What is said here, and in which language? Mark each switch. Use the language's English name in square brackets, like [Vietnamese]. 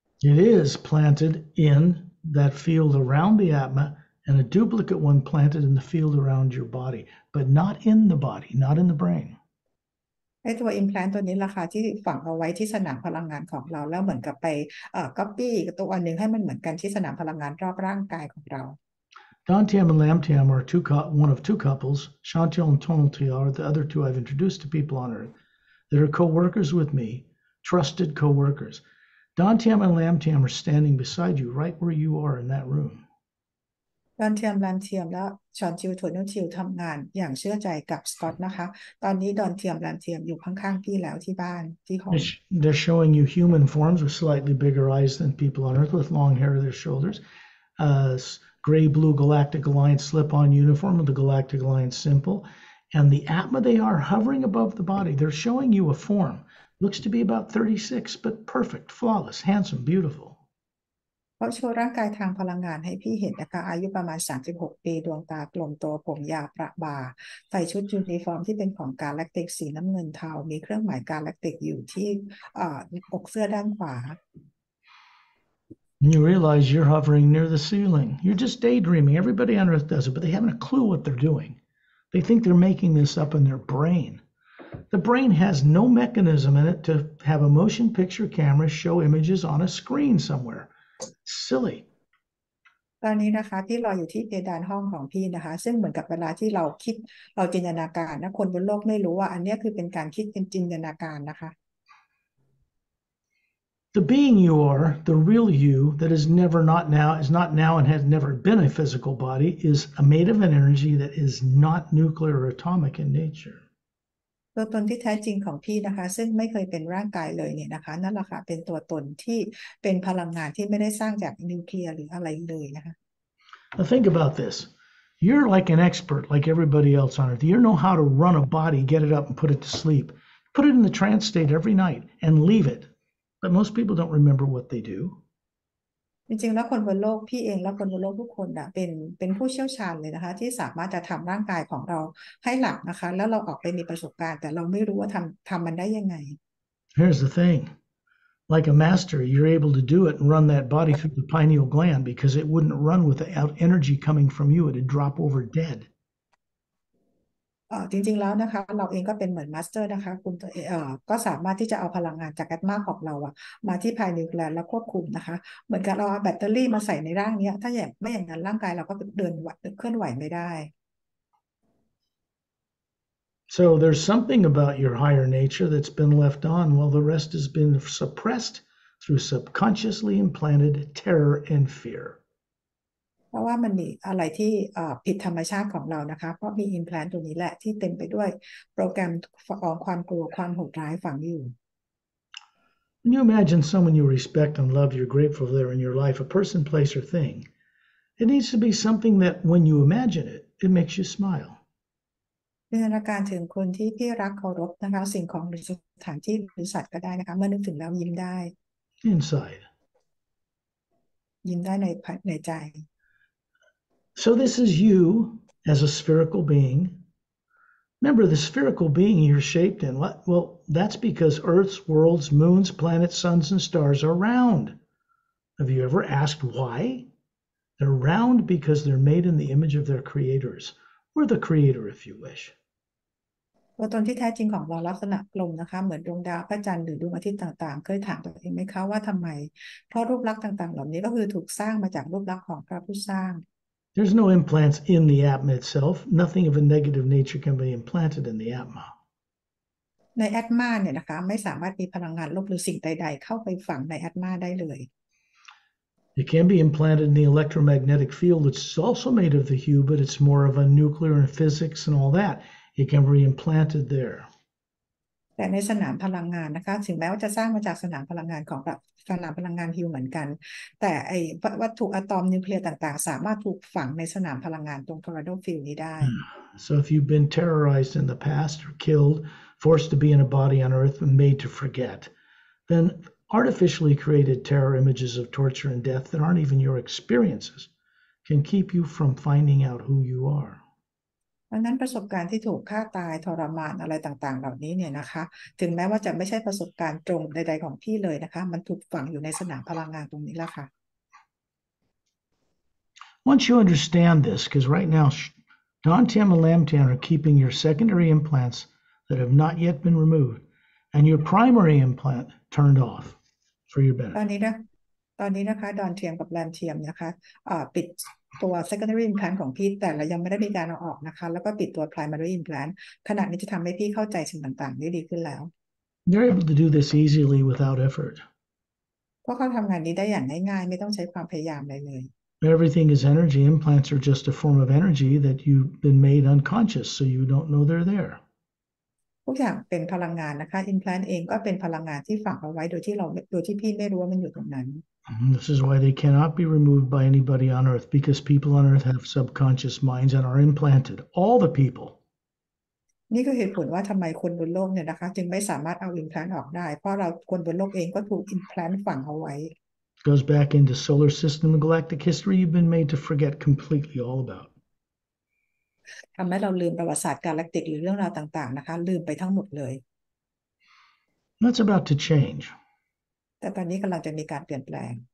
[English] It is planted in that field around the atma and a duplicate one planted in the field around your body, but not in the body, not in the brain. [Thai] ไอ้ตัว implant ตัวนี้ราคาที่ฝังเอาไว้ที่สนามพลังงานของเราแล้วเหมือนกับไปcopy ตัวอันหนึ่งให้มันเหมือนกันที่สนามพลังงานรอบร่างกายของเรา [English] Dantiam and Lamtiam are one of two couples. Chantil and Tonaltial are the other two I've introduced to people on Earth that are co-workers with me, trusted co-workers. Dantiam and Lamtiam are standing beside you right where you are in that room. [Thai] ดอนเทียมลันเทียมและชอนชิวโทนชิวทำงานอย่างเชื่อใจกับสกอตนะคะตอนนี้ดอนเทียมลันเทียมอยู่ข้างๆพี่แล้วที่บ้านที่ห้อง [English] They're showing you human forms with slightly bigger eyes than people on Earth with long hair to their shoulders. Gray-blue Galactic Alliance slip-on uniform with the Galactic Alliance symbol. And the atma they are hovering above the body. They're showing you a form. Looks to be about 36, but perfect, flawless, handsome, beautiful. [Thai] เขาโชว์ร่างกายทางพลังงานให้พี่เห็นนะคะอายุประมาณ36 ปีดวงตากลมโตผมยาวประบ่าใส่ชุดยูนิฟอร์มที่เป็นของกาแล็กติกสีน้ำเงินเทามีเครื่องหมายกาแล็กติกอยู่ที่อกเสื้อด้านขวา [English] You realize you're hovering near the ceiling. You're just daydreaming. Everybody on Earth does it, but they haven't a clue what they're doing. They think they're making this up in their brain. The brain has no mechanism in it to have a motion picture camera show images on a screen somewhere. Silly. [Thai] ตอนนี้นะคะพี่รออยู่ที่เพดานห้องของพี่นะคะซึ่งเหมือนกับเวลาที่เราคิดเราจินตนาการนะคนบนโลกไม่รู้ว่าอันเนี้ยคือเป็นการคิดเป็นจินตนาการนะคะ [English] The being you are, the real you that is never not now, is not now and has never been a physical body, is made of an energy that is not nuclear or atomic in nature. [Thai] ตัวตนที่แท้จริงของพี่นะคะซึ่งไม่เคยเป็นร่างกายเลยเนี่ยนะคะนั่นแหละค่ะเป็นตัวตนที่เป็นพลังงานที่ไม่ได้สร้างจากนิวเคลียร์หรืออะไรเลยนะคะ [English] Now think about this. You're like an expert, like everybody else on earth. You know how to run a body, get it up and put it to sleep. Put it in the trance state every night and leave it. But most people don't remember what they do. [Thai] จริงๆแล้วคนบนโลกพี่เองและคนบนโลกทุกคนอ่ะเป็นผู้เชี่ยวชาญเลยนะคะที่สามารถจะทำร่างกายของเราให้หลับนะคะแล้วเราออกไปมีประสบการณ์แต่เราไม่รู้ว่าทำมันได้ยังไง [English] Here's the thing. Like a master, you're able to do it and run that body through the pineal gland because it wouldn't run without energy coming from you. It'd drop over dead. [Thai] จริงๆแล้วนะคะเราเองก็เป็นเหมือนมาสเตอร์นะคะคุณก็สามารถที่จะเอาพลังงานจากแอตมาของเราอะมาที่ภายในแกลนแล้วควบคุมนะคะเหมือนกับเราเอาแบตเตอรี่มาใส่ในร่างเนี้ยถ้าอย่างไม่อย่างนั้นร่างกายเราก็เดินเคลื่อนไหวไม่ได้ [English] So there's something about your higher nature that's been left on while the rest has been suppressed through subconsciously implanted terror and fear. [Thai] เพราะว่ามันมีอะไรที่ผิดธรรมชาติของเรานะคะเพราะมีอิมแพลนตัวนี้แหละที่เต็มไปด้วยโปรแกรมของความกลัวความโหดร้ายฝังอยู่ [English] When you imagine someone you respect and love, you're grateful they're in your life, a person, place, or thing, it needs to be something that when you imagine it, it makes you smile. [Thai] จินตนาการถึงคนที่พี่รักเคารพนะคะสิ่งของหรือสถานที่หรือสัตว์ก็ได้นะคะเมื่อนึกถึงแล้วยิ้มได้ [English] Inside. [Thai] ยิ้มได้ในใจ [English] So this is you as a spherical being. Remember, the spherical being you're shaped in, well, that's because Earth's, worlds, moons, planets, suns, and stars are round. Have you ever asked why? They're round because they're made in the image of their creators, or the creator, if you wish. [Thai] ตัวตนที่แท้จริงของเราลักษณะกลมนะคะเหมือนดวงดาวพระจันทร์หรือดวงอาทิตย์ต่างๆเคยถามตัวเองไหมคะว่าทำไมเพราะรูปลักษณ์ต่างๆเหล่านี้ก็คือถูกสร้างมาจากรูปลักษณ์ของพระผู้สร้าง [English] There's no implants in the atma itself. Nothing of a negative nature can be implanted in the atma. [Thai] ในแอตมาเนี่ยนะคะไม่สามารถมีพลังงานลบหรือสิ่งใดๆเข้าไปฝังในแอตมาได้เลย [English] It can be implanted in the electromagnetic field, which is also made of the hue, but it's more of a nuclear and physics and all that. It can be implanted there. [Thai] แต่ในสนามพลังงานนะคะถึงแม้ว่าจะสร้างมาจากสนามพลังงานของสนามพลังงานฮิวเหมือนกันแต่ไอ้วัตถุอะตอมนิวเคลียร์ต่างๆสามารถถูกฝังในสนามพลังงานตรงทอร์นาโดฟิลด์นี้ได้ [English] So if you've been terrorized in the past or killed, forced to be in a body on earth and made to forget, then artificially created terror images of torture and death that aren't even your experiences can keep you from finding out who you are. [Thai] ดังนั้นประสบการณ์ที่ถูกฆ่าตายทรมานอะไรต่างๆเหล่านี้เนี่ยนะคะถึงแม้ว่าจะไม่ใช่ประสบการณ์ตรงใดๆของพี่เลยนะคะมันถูกฝังอยู่ในสนามพลังงานตรงนี้แหละค่ะ [English] Once you understand this, because right now Dantian and Lamtian are keeping your secondary implants that have not yet been removed and your primary implant turned off for your [Thai] ตอน [English] benefit. [Thai] นี้นะตอนนี้นะคะดอนเทียมกับแรมเทียมนะคะปิดตัว secondary implant ของพี่แต่เรายังไม่ได้มีการเอาออกนะคะแล้วก็ปิดตัว primary implant ขณะนี้จะทำให้พี่เข้าใจสิ่งต่างๆได้ดีขึ้นแล้ว [English] They're able to do this easily without effort. [Thai] เพราะเขาทำงานนี้ได้อย่างง่ายๆไม่ต้องใช้ความพยายามอะไรเลย [English] Everything is energy. Implants are just a form of energy that you've been made unconscious, so you don't know they're there. [Thai] ทุกอย่างเป็นพลังงานนะคะ implant เองก็เป็นพลังงานที่ฝังเอาไว้โดยที่พี่ไม่รู้ว่ามันอยู่ตรงนั้น [English] This is why they cannot be removed by anybody on earth, because people on earth have subconscious minds and are implanted. All the people. [Thai] นี่คือเหตุผลว่าทำไมคนบนโลกเนี่ยนะคะจึงไม่สามารถเอา implant ออกได้เพราะเราคนบนโลกเองก็ถูก implant ฝังเอาไว้ [English] Goes back into solar system and galactic history you've been made to forget completely all about. [Thai] ทำให้เราลืมประวัติศาสตร์กาแล็กติกหรือเรื่องราวต่างๆนะคะลืมไปทั้งหมดเลย [English] That's about to change. [Thai] แต่ตอนนี้กำลังจะมีการเปลี่ยนแปลง